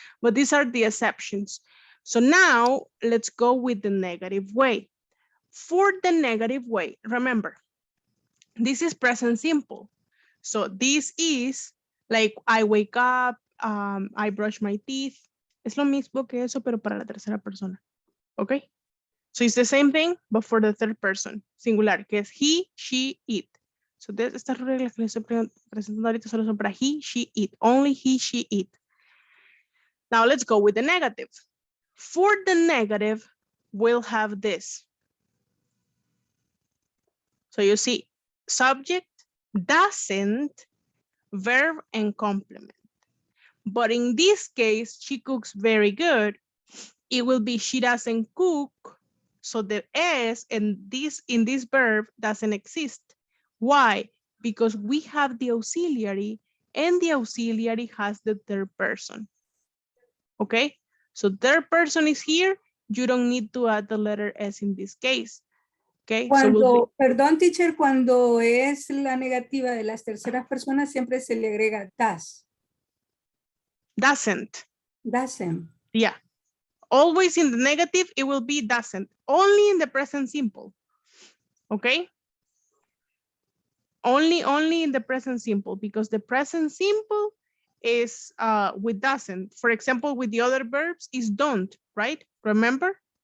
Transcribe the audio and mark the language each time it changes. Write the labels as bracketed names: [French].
[English] But these are the exceptions. So now let's go with the negative way. For the negative way, remember, this is present simple. So this is like I wake up, I brush my teeth. [Spanish] Es lo mismo que eso, pero para la tercera persona. [English] Okay? So it's the same thing, but for the third person, singular, [Spanish] que es [English] he, she, it. [Spanish] So estas reglas que les estoy presentando ahorita solo son para he, she, it. [English] Only he, she, it. Now let's go with the negative. For the negative, we'll have this. So you see, subject, doesn't, verb, and complement. But in this case, she cooks very good. It will be she doesn't cook. So the S in this verb doesn't exist. Why? Because we have the auxiliary and the auxiliary has the third person. Okay? So third person is here. You don't need to add the letter S in this case. Okay? [Spanish] Cuando, perdón, teacher, cuando es la negativa de las terceras personas, siempre se le agrega does. [English] Doesn't. Doesn't. Yeah. Always in the negative, it will be doesn't. Only in the present simple. Okay? Only in the present simple, because the present simple is with doesn't. For example, with the other verbs is don't, right? Remember?